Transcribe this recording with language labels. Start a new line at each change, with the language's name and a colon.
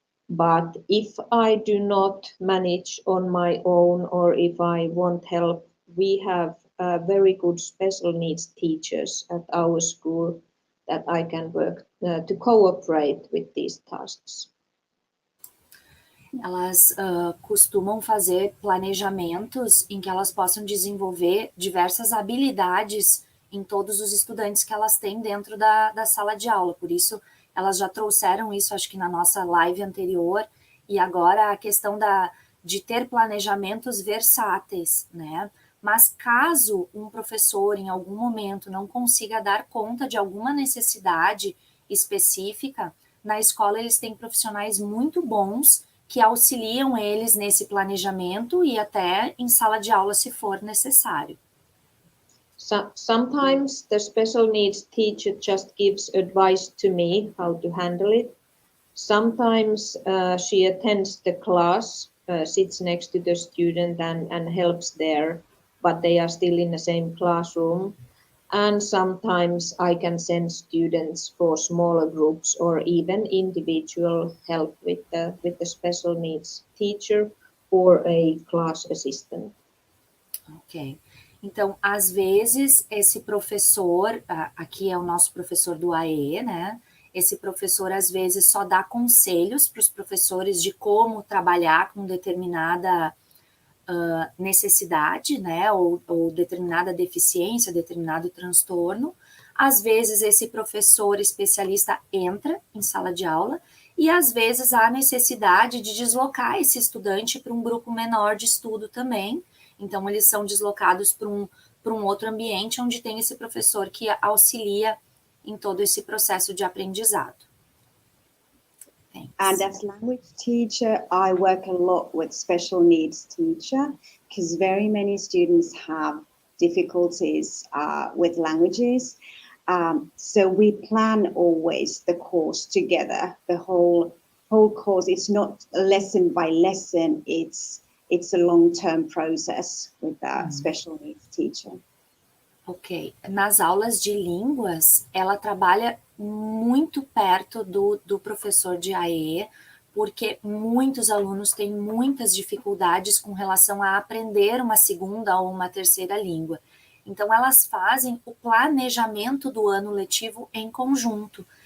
English: But if I do not manage on my own, or if I want help, we have very good special needs teachers at our school that I can work to cooperate with these tasks.
Portuguese: Elas costumam fazer planejamentos em que elas possam desenvolver diversas habilidades em todos os estudantes que elas têm dentro da sala de aula. Por isso, elas já trouxeram isso, acho que na nossa live anterior, e agora a questão de ter planejamentos versáteis, né? Mas caso um professor em algum momento não consiga dar conta de alguma necessidade específica, na escola eles têm profissionais muito bons que auxiliam eles nesse planejamento e até em sala de aula se for necessário.
English: Sometimes the special needs teacher just gives advice to me how to handle it. Sometimes she attends the class, sits next to the student and helps there, but they are still in the same classroom. And sometimes I can send students for smaller groups or even individual help with the special needs teacher or a class assistant.
Portuguese: Ok. Então, às vezes, esse professor, aqui é o nosso professor do AE, né? Esse professor, às vezes, só dá conselhos para os professores de como trabalhar com determinada necessidade, né? Ou determinada deficiência, determinado transtorno. Às vezes, esse professor especialista entra em sala de aula e, às vezes, há necessidade de deslocar esse estudante para um grupo menor de estudo também. Então, eles são deslocados para um outro ambiente onde tem esse professor que auxilia em todo esse processo de aprendizado.
English: Thanks. And as language teacher, I work a lot with special needs teacher because very many students have difficulties with languages. So we plan always the course together, the whole course. It's not lesson by lesson, it's a long-term process with a special needs teacher.
Portuguese: Ok. Nas aulas de línguas, ela trabalha muito perto do professor de AE, porque muitos alunos têm muitas dificuldades com relação a aprender uma segunda ou uma terceira língua. Então, elas fazem o planejamento do ano letivo em conjunto.